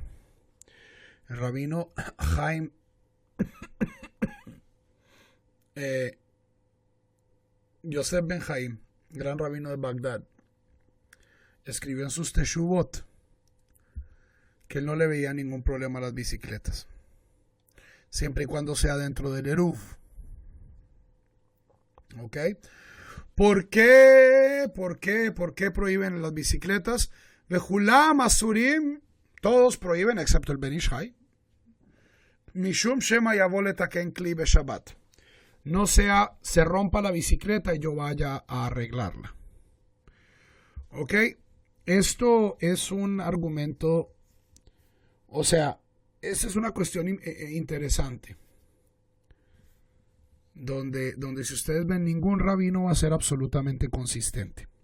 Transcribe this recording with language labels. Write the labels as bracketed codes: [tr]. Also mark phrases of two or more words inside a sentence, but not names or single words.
[es] El rabino Haim Yosef Ben Haim, gran rabino de Bagdad, escribió en sus Teshuvot que él no le veía ningún problema a las bicicletas, siempre y cuando sea dentro del Eruv. ¿Ok? ¿Por qué prohíben las bicicletas? [he] וכולם אסורים, [es] todos prohíben excepto el Ben Ish Hai. [he] משום שמא יבוא לתקן כלי בשבת. [es] No sea se rompa la bicicleta y yo vaya a arreglarla. ¿Ok? Esto es un argumento, o sea, esta es una cuestión interesante. Donde si ustedes ven, ningún rabino va a ser absolutamente consistente.